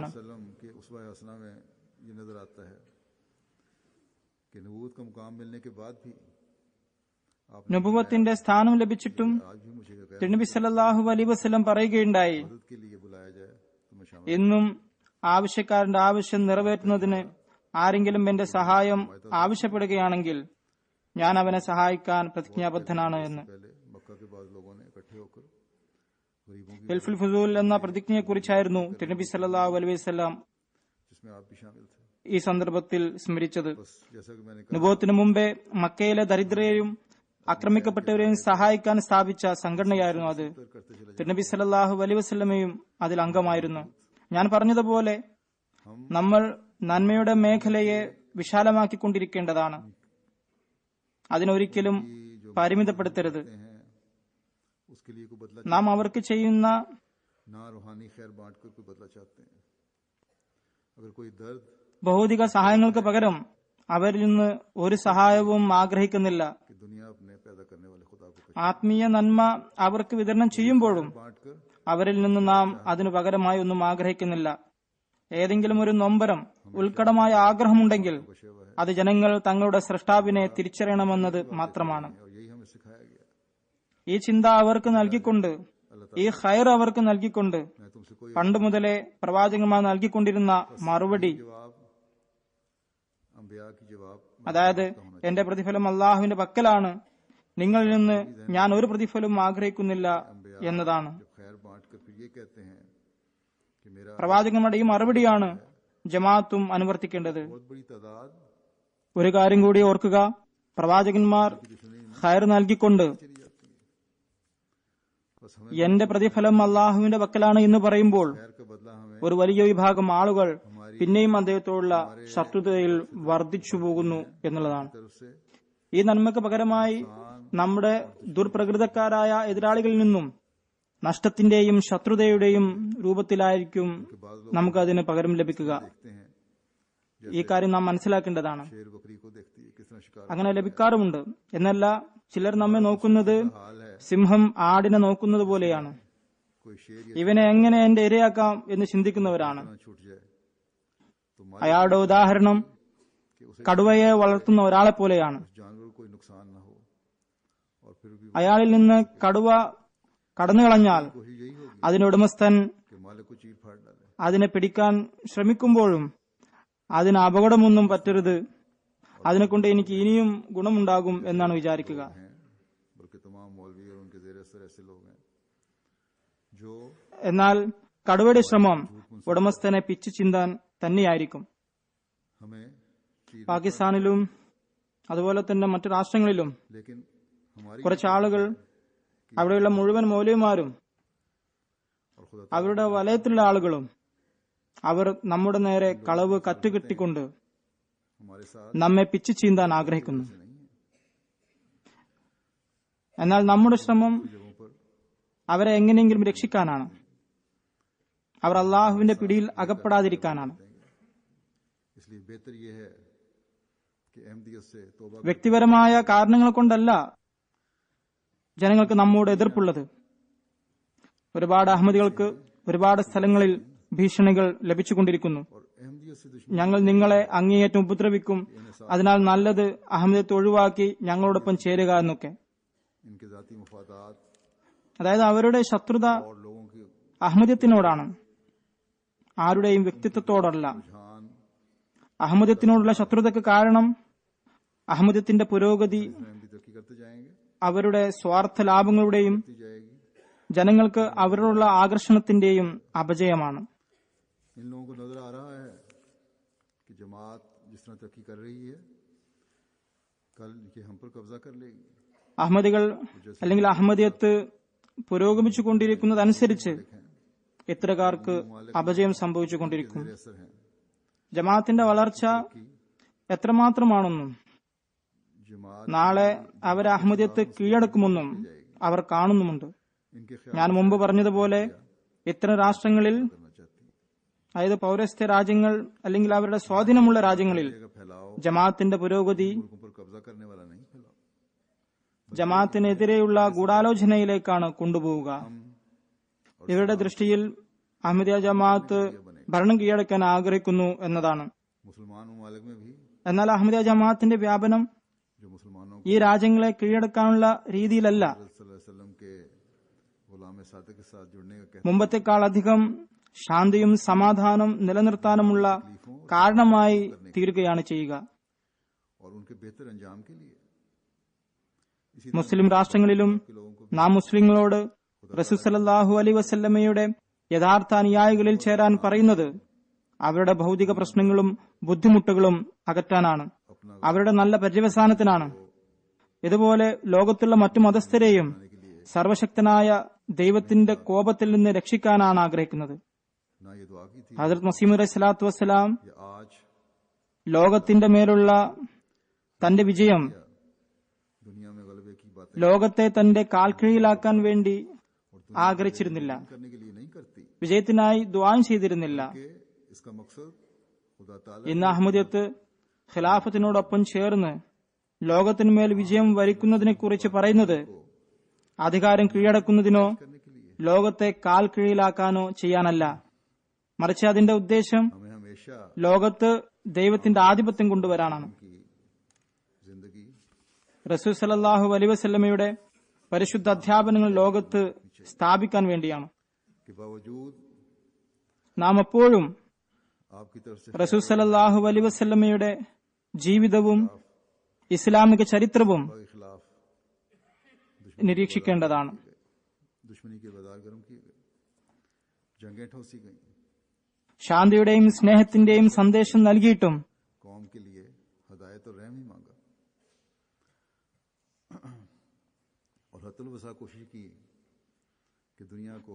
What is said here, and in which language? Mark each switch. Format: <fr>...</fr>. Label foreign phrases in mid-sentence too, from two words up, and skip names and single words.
<ur>وسلم کے اسوہ حسنہ میں یہ نظر آتا ہے کہ نبوت کا مقام ملنے کے بعد بھی آپ نے</ur> <ml>നുബുവത്തിന്റെ സ്ഥാനം ലഭിച്ചിട്ടും</ml> <ur>آج بھی مجھے غیر</ur> <ml>തിരുനബി</ml> <ar>صلى الله عليه وسلم</ar> <ml>പറയുകയുണ്ടായി,</ml> <ur>مدد کے لیے بلایا جائے تو میں شامل</ur> <ml>ഇന്നും ആവശ്യക്കാരന്റെ ആവശ്യം നിറവേറ്റുന്നതിന് ആരെങ്കിലും എന്റെ സഹായം ആവശ്യപ്പെടുകയാണെങ്കിൽ ഞാൻ അവനെ സഹായിക്കാൻ പ്രതിജ്ഞാബദ്ധനാണ് എന്ന്.</ml> <ur>پہلے مکہ کے بعد لوگوں نے اکٹھے ہو کر غریبوں کی</ur> <ml>ഹിൽഫുൽ ഫുസൂൽ എന്ന പ്രതിജ്ഞയെക്കുറിച്ചായിരുന്നു തിരുനബി</ml> <ar>صلى الله عليه وسلم</ar> <ur>جس میں آپ بھی شامل تھے.</ur> <ml>ഈ സന്ദർഭത്തിൽ സ്മരിച്ചത്.</ml> <ur>بس جیسا کہ میں نے کہا</ur> <ml>നുബുവത്തിനു മുമ്പേ മക്കയിലെ ദരിദ്രരെയും ആക്രമിക്കപ്പെട്ടവരെയും സഹായിക്കാൻ സ്ഥാപിച്ച സംഘടനയായിരുന്നു അത്.</ml> <ur>کرتے چلے</ur> <ml>തിരുനബി</ml> <ar>صلى الله عليه وسلم</ar> <ml>അതിൽ അംഗമായിരുന്നു. ഞാൻ പറഞ്ഞതുപോലെ നമ്മൾ നന്മയുടെ മേഖലയെ വിശാലമാക്കിക്കൊണ്ടിരിക്കേണ്ടതാണ്. അതിനൊരിക്കലും പരിമിതപ്പെടുത്തരുത്.</ml> <ur>ہیں اس کے لیے کوئی بدلہ</ur> <ml>നാം അവർക്ക് ചെയ്യുന്ന</ml> <ur>نہ روحانی خیر بانٹ کر کوئی بدلہ چاہتے ہیں. اگر کوئی درد</ur> <ml>ഭൗതിക സഹായങ്ങൾക്ക് പകരം അവരിൽ നിന്ന് ഒരു സഹായവും ആഗ്രഹിക്കുന്നില്ല.</ml> <ur>کہ دنیا اپنے پیدا کرنے والے خدا کو</ur> <ml>ആത്മീയ നന്മ അവർക്ക് വിതരണം ചെയ്യുമ്പോഴും</ml> <ur>بانٹ کر</ur> <ml>അവരിൽ നിന്ന് നാം അതിനു പകരമായി ഒന്നും ആഗ്രഹിക്കുന്നില്ല. ഏതെങ്കിലും ഒരു നൊമ്പരം, ഉത്കടമായ ആഗ്രഹമുണ്ടെങ്കിൽ അത് ജനങ്ങൾ തങ്ങളുടെ സ്രഷ്ടാവിനെ തിരിച്ചറിയണമെന്നത് മാത്രമാണ്.</ml> <ur>اور یہی ہمیں سکھایا گیا.</ur> <ml>ഈ ചിന്ത അവർക്ക് നൽകിക്കൊണ്ട്, ഈ ഖൈർ അവർക്ക് നൽകിക്കൊണ്ട്</ml> <ur>میں تم سے کوئی</ur> <ml>പണ്ട് മുതലേ പ്രവാചകന്മാർ നൽകിക്കൊണ്ടിരുന്ന മറുപടി,</ml> <ur>جواب انبیاء کی جواب</ur> <ml>അതായത് എന്റെ പ്രതിഫലം അള്ളാഹുവിന്റെ പക്കലാണ്, നിങ്ങളിൽ നിന്ന് ഞാൻ ഒരു പ്രതിഫലവും ആഗ്രഹിക്കുന്നില്ല എന്നതാണ്.</ml> <ur>جب خیر بانٹ کر پھر یہ کہتے ہیں کہ میرا</ur> <ml>പ്രവാചകന്മാരുടെ ഈ മറുപടിയാണ് ജമാഅത്തും അനുവർത്തിക്കേണ്ടത്.</ml> <ur>بہت بڑی تعداد</ur> <ml>ഒരു കാര്യം കൂടി ഓർക്കുക, പ്രവാചകന്മാർ ഖൈർ നൽകിക്കൊണ്ട്</ml> <ur>چلی جاتی ہے۔ بس ہمیں</ur> <ml>എന്റെ പ്രതിഫലം അള്ളാഹുവിന്റെ പക്കലാണ് എന്ന് പറയുമ്പോൾ</ml> <ur>خیر کا بدلہ ہمیں</ur> <ml>ഒരു വലിയ വിഭാഗം ആളുകൾ പിന്നെയും അദ്ദേഹത്തോടുള്ള ശത്രുതയിൽ വർദ്ധിച്ചു പോകുന്നു എന്നുള്ളതാണ്.</ml> <ur>طرف سے</ur> <ml>ഈ നന്മക്ക് പകരമായി നമ്മുടെ ദുർപ്രകൃതക്കാരായ എതിരാളികളിൽ നിന്നും നഷ്ടത്തിന്റെയും ശത്രുതയുടെയും രൂപത്തിലായിരിക്കും നമുക്കതിന് പകരം ലഭിക്കുക.</ml> <ur>دیکھتے ہیں</ur> <ml>ഈ കാര്യം നാം മനസ്സിലാക്കേണ്ടതാണ്.</ml> <ur>شیر بکری کو دیکھتی ہے کس طرح شکار</ur> <ml>അങ്ങനെ ലഭിക്കാറുമുണ്ട്. എന്നല്ല, ചിലർ നമ്മെ നോക്കുന്നത്</ml> <ur>حال ہے.</ur> <ml>സിംഹം ആടിനെ നോക്കുന്നത് പോലെയാണ്.</ml> <ur>کوئی شیر یا</ur> <ml>ഇവനെ എങ്ങനെ എന്റെ ഇരയാക്കാം എന്ന് ചിന്തിക്കുന്നവരാണ്.</ml> <ur>طرح چھوٹ جائے تو مالک</ur> <ml>അയാളുടെ ഉദാഹരണം</ml> <ur>کہ اسے</ur> <ml>കടുവയെ വളർത്തുന്ന ഒരാളെ പോലെയാണ്.</ml> <ur>اس جانور کو کوئی نقصان نہ ہو اور پھر بھی</ur> <ml>അയാളിൽ നിന്ന് കടുവ കടന്നു കളഞ്ഞാൽ</ml> <ur>کوشش یہی ہوگی</ur> <ml>അതിന്റെ ഉടമസ്ഥൻ</ml> <ur>کہ مالک کو چیر پھاڑ ڈالے.</ur> <ml>അതിനെ പിടിക്കാൻ ശ്രമിക്കുമ്പോഴും അതിന് അപകടമൊന്നും പറ്റരുത്, അതിനെക്കൊണ്ട് എനിക്ക് ഇനിയും ഗുണമുണ്ടാകും എന്നാണ് വിചാരിക്കുക.</ml> <ur>ہیں بلکہ تمام مولوی اور ان کے زیر اثر ایسے لوگ ہیں جو</ur> <ml>എന്നാൽ കടുവയുടെ ശ്രമം ഉടമസ്ഥനെ പിച്ചു ചിന്താൻ തന്നെയായിരിക്കും.</ml> <ur>ہمیں چیر</ur> <ml>പാകിസ്ഥാനിലും അതുപോലെ തന്നെ മറ്റു രാഷ്ട്രങ്ങളിലും</ml> <ur>لیکن ہماری</ur> <ml>കുറച്ച് ആളുകൾ, അവിടെയുള്ള മുഴുവൻ മൗലവിമാരും</ml> <ur>اور خدا</ur> <ml>അവരുടെ വലയത്തിലുള്ള ആളുകളും അവർ നമ്മുടെ നേരെ കളവ് കറ്റുകെട്ടിക്കൊണ്ട്</ml> <ur>ہمارے ساتھ</ur> <ml>നമ്മെ പിച്ചു ചീന്താൻ ആഗ്രഹിക്കുന്നു.</ml> <ur>نہیں ہے.</ur> <ml>എന്നാൽ നമ്മുടെ ശ്രമം</ml> <ur>جگہوں پر</ur> <ml>അവരെ എങ്ങനെയെങ്കിലും രക്ഷിക്കാനാണ്, അവർ അള്ളാഹുവിന്റെ പിടിയിൽ അകപ്പെടാതിരിക്കാനാണ്.</ml> <ur>اس لیے بہتر یہ ہے کہ احمدیت سے توبہ</ur> <ml>വ്യക്തിപരമായ കാരണങ്ങൾ കൊണ്ടല്ല ജനങ്ങൾക്ക് നമ്മോട് എതിർപ്പുള്ളത്. ഒരുപാട് അഹമ്മദികൾക്ക് ഒരുപാട് സ്ഥലങ്ങളിൽ ഭീഷണികൾ ലഭിച്ചുകൊണ്ടിരിക്കുന്നു.</ml> <ur>اور احمدیت سے دشمنی</ur> <ml>ഞങ്ങൾ നിങ്ങളെ അങ്ങേയറ്റം ഉപദ്രവിക്കും, അതിനാൽ നല്ലത് അഹമ്മദിയത്ത് ഒഴിവാക്കി ഞങ്ങളോടൊപ്പം ചേരുക എന്നൊക്കെ.</ml> <ur>ان کے ذاتی مفادات</ur> <ml>അതായത് അവരുടെ ശത്രുത</ml> <ur>اور لوگوں کے</ur> <ml>അഹമ്മദിയത്തിനോടാണ്, ആരുടെയും വ്യക്തിത്വത്തോടല്ല.</ml> <ur>रुझान</ur> <ml>അഹമ്മദിയത്തിനോടുള്ള ശത്രുതയ്ക്ക് കാരണം അഹമ്മദിയത്തിന്റെ പുരോഗതി</ml> <ur>احمدی ترقی کرتے جائیں گے,</ur> <ml>അവരുടെ സ്വാർത്ഥ ലാഭങ്ങളുടെയും</ml> <ur>دی جائے گی.</ur> <ml>ജനങ്ങൾക്ക് അവരോടുള്ള ആകർഷണത്തിന്റെയും അപജയമാണ്.</ml> <ur>ان لوگوں کو نظر آ رہا ہے کہ جماعت جس طرح ترقی کر رہی ہے کل یہ ہم پر قبضہ کر لے گی.</ur> <ml>അഹമ്മദികൾ അല്ലെങ്കിൽ അഹമ്മദിയത്ത് പുരോഗമിച്ചുകൊണ്ടിരിക്കുന്നതനുസരിച്ച് ഇത്തരക്കാർക്ക് അപജയം സംഭവിച്ചുകൊണ്ടിരിക്കും.</ml> <ur>میرے اثر ہیں</ur> <ml>ജമാഅത്തിന്റെ വളർച്ച എത്രമാത്രമാണെന്നും</ml> <ur>जमात</ur> <ml>നാളെ അവരെ അഹമ്മദിയത്ത് കീഴടക്കുമെന്നും അവർ കാണുന്നുമുണ്ട്.</ml> <ur>इनके</ur> <ml>ഞാൻ മുമ്പ് പറഞ്ഞതുപോലെ ഇത്തരം രാഷ്ട്രങ്ങളിൽ,</ml> <ur>کرنا چاہتی ہے.</ur> <ml>അതായത് പൗരസ്ത്യ രാജ്യങ്ങൾ അല്ലെങ്കിൽ അവരുടെ സ്വാധീനമുള്ള രാജ്യങ്ങളിൽ</ml> <ur>کا پھیلاؤ</ur> <ml>ജമാഅത്തിന്റെ പുരോഗതി</ml> <ur>ملکوں پر قبضہ کرنے والا نہیں پھیلاؤ.</ur> <ml>ജമാഅത്തിനെതിരെയുള്ള ഗൂഢാലോചനയിലേക്കാണ് കൊണ്ടുപോവുക. ഇവരുടെ ദൃഷ്ടിയിൽ അഹമ്മദിയ ജമാഅത്ത് ഭരണം കീഴടക്കാൻ ആഗ്രഹിക്കുന്നു എന്നതാണ്.</ml> <ur>مسلمان ممالک میں بھی</ur> <ml>എന്നാൽ അഹമ്മദിയ ജമാഅത്തിന്റെ വ്യാപനം</ml> <ur>جو مسلمانوں</ur> <ml>ഈ രാജ്യങ്ങളെ കീഴടക്കാനുള്ള രീതിയിലല്ല.</ml> <ur>को</ur> <ar>صلى الله عليه وسلم</ar> <ur>کے غلام صادق کے ساتھ جڑنے کا کہتے</ur> <ml>മുമ്പത്തെക്കാൾ അധികം ശാന്തിയും സമാധാനം നിലനിർത്താനുമുള്ള കാരണമായി തീരുകയാണ് ചെയ്യുക.</ml> <ur>اور ان کے بہتر انجام کے لیے اسی</ur> <ml>മുസ്ലിം രാഷ്ട്രങ്ങളിലും നാം മുസ്ലിങ്ങളോട് റസൂൽ</ml> <ar>صلى الله عليه وسلم</ar> <ml>യഥാർത്ഥ അനുയായികളിൽ ചേരാൻ പറയുന്നത് അവരുടെ ഭൗതിക പ്രശ്നങ്ങളും ബുദ്ധിമുട്ടുകളും അകറ്റാനാണ്, അവരുടെ നല്ല പര്യവസാനത്തിനാണ്. ഇതുപോലെ ലോകത്തുള്ള മറ്റു മതസ്ഥരെയും സർവശക്തനായ ദൈവത്തിന്റെ കോപത്തിൽ നിന്ന് രക്ഷിക്കാനാണ് ആഗ്രഹിക്കുന്നത്.</ml> <ur>نہ یہ دعا کی تھی</ur> <ml>ഹസ്രത്ത് മസീഹ്</ml> <ar>عليه الصلاة والسلام</ar> <ur>یہ آج</ur> <ml>ലോകത്തിന്റെ മേലുള്ള തന്റെ വിജയം</ml> <ur>دنیا میں غلبے کی باتیں</ur> <ml>ലോകത്തെ തന്റെ കാൽക്കീഴിലാക്കാൻ വേണ്ടി ആഗ്രഹിച്ചിരുന്നില്ല,</ml> <ur>کرنے کے لیے نہیں کرتی</ur> <ml>വിജയത്തിനായി ദുആയും ചെയ്തിരുന്നില്ല.</ml> <ur>کہ اس کا مقصد خدا تعالیٰ</ur> <ml>ഇന്ന് അഹമ്മദിയത്ത് ഖിലാഫത്തിനോടൊപ്പം ചേർന്ന് ലോകത്തിന്മേൽ വിജയം വരിക്കുന്നതിനെ കുറിച്ച് പറയുന്നത് അധികാരം കീഴടക്കുന്നതിനോ</ml> <ur>کرنے کے لیے</ur> <ml>ലോകത്തെ കാൽ കീഴിലാക്കാനോ ചെയ്യാനല്ല, മറിച്ച് അതിന്റെ ഉദ്ദേശം</ml> <ur>ہمیں ہمیشہ</ur> <ml>ലോകത്ത് ദൈവത്തിന്റെ ആധിപത്യം കൊണ്ടുവരാനാണ്.</ml> <ur>کی زندگی</ur> <ml>റസൂൽ</ml> <ar>صلى الله عليه وسلم</ar> <ml>പരിശുദ്ധ അധ്യാപനങ്ങൾ ലോകത്ത് സ്ഥാപിക്കാൻ വേണ്ടിയാണ്.</ml> <ur>کے باوجود</ur> <ml>നാം എപ്പോഴും</ml> <ur>آپ کی طرف سے</ur> <ml>റസൂൽ</ml> <ar>صلى الله عليه وسلم</ar> <ml>ജീവിതവും ഇസ്ലാമിക ചരിത്രവും</ml> <ur>کے خلاف</ur> <ml>നിരീക്ഷിക്കേണ്ടതാണ്.</ml> <ur>دشمنی کے بازار گرم کیے گئے، جنگیں ٹھونسی گئی,</ur> <ml>ശാന്തിയുടെയും സ്നേഹത്തിന്റെയും സന്ദേശം നൽകിയിട്ടും</ml> <ur>قوم کے لیے ہدایت اور رحم ہی مانگا اور حتی الوسع کوشش کی کہ دنیا کو</ur>